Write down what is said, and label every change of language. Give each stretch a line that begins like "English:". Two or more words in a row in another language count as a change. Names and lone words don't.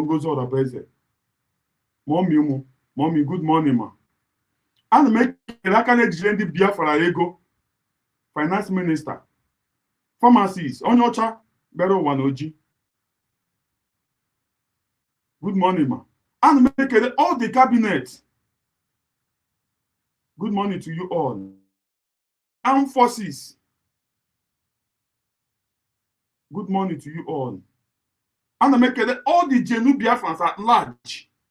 Igbo: Ngozi Odabeze mọmị
English: good morning
Igbo: ma ana m ekele aka na-ejire ndị Biafra ego
English: finance minister
Igbo: pharmacist onye ọcha bịara ụwa n'oji
English: good morning
Igbo: ma ana m ekele
English: all the cabinet good morning to you all armed forces good morning to you all
Igbo: ana m ekele
English: all the Genu Biafrans at large